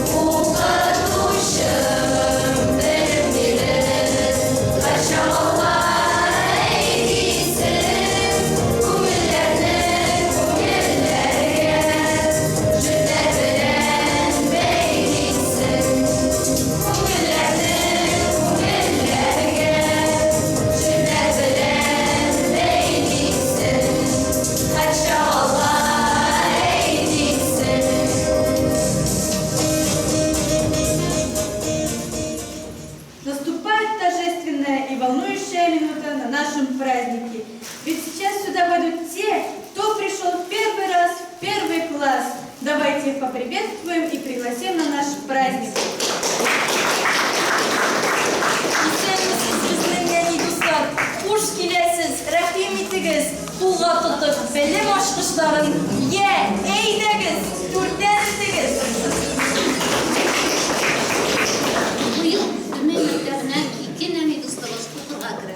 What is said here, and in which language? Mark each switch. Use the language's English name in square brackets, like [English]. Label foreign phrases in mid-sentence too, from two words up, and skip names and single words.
[Tatar] Укытучым, телем биреп, һәр чакларга әйлисең, күңелләрнең күңелләргә, җирләр белән бәйлисең. Күңелләрнең күңелләргә, җирләр белән бәйлисең. Һәр чакларга әйлисең. [Russian] Наступает торжественная и волнующая минута на нашем празднике. Ведь сейчас сюда войдут те, кто пришел в первый раз в первый класс. Давайте их поприветствуем и пригласим на наш праздник. [Tatar] Исәнмесез безнең яни дуслар, хуш киләсез, рәхим итегез, кулга тотып белем ачкычларын. Әйдәгез, түрдән итегез. Быйыл Төмен мәктәбенә ике нәни дустыбыз укырга керә.